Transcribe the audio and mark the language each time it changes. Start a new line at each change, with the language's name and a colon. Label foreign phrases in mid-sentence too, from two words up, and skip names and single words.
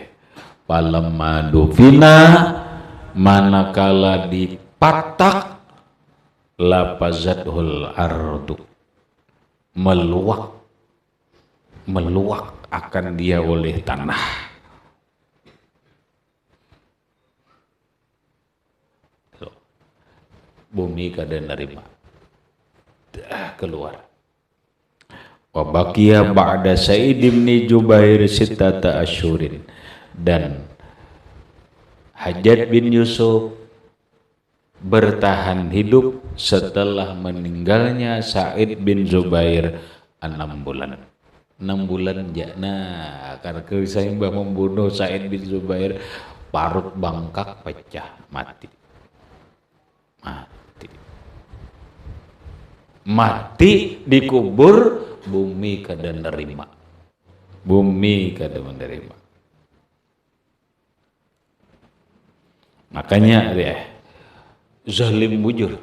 Arabic: Palamma dufina,
Banjar: manakala dipatak,
Arabic: lapazathul ardu,
Banjar: meluak akan dia oleh tanah. Bumi kada nerima, keluar.
Arabic: Wa baqiya ba'da Sa'id bin Jubair sittata asyhurin,
Indonesian: dan Hajjaj bin Yusuf bertahan hidup setelah meninggalnya Sa'id bin Zubair 6 bulan. 6 bulan ya. Nah, karena saya membunuh Sa'id bin Zubair,
Banjar: parut bangkak pecah, mati dikubur, bumi kada nerima, makanya zalim bujur.